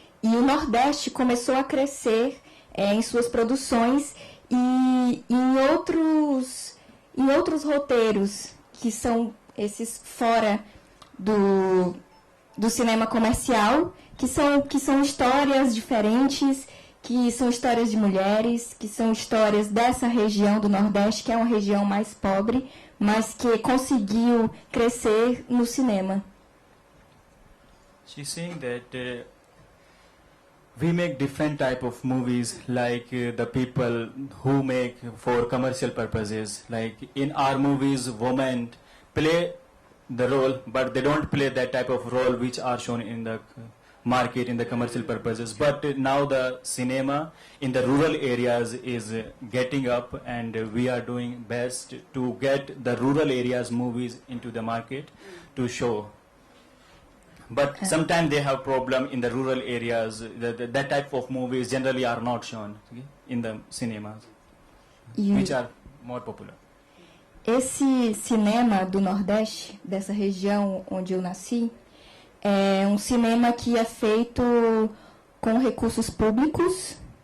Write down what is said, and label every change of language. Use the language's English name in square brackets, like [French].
[Portuguese] E o Nordeste começou a crescer em suas produções e em outros roteiros, que são esses fora do cinema comercial, que são histórias diferentes, que são histórias de mulheres, que são histórias dessa região do Nordeste, que é uma região mais pobre, mas que conseguiu crescer no cinema. [English] She's saying that we make different type of movies, like the people who make for commercial purposes. Like in our movies, women play the role, but they don't play that type of role which are shown in the market in the commercial purposes. But now the cinema in the rural areas is getting up, and we are doing best to get the rural areas movies into the market to show. But sometimes they have problem in the rural areas. That type of movies generally are not shown in the cinemas, which are more popular. [Portuguese] Esse cinema do Nordeste, dessa região onde eu nasci, é um cinema que é feito com recursos públicos.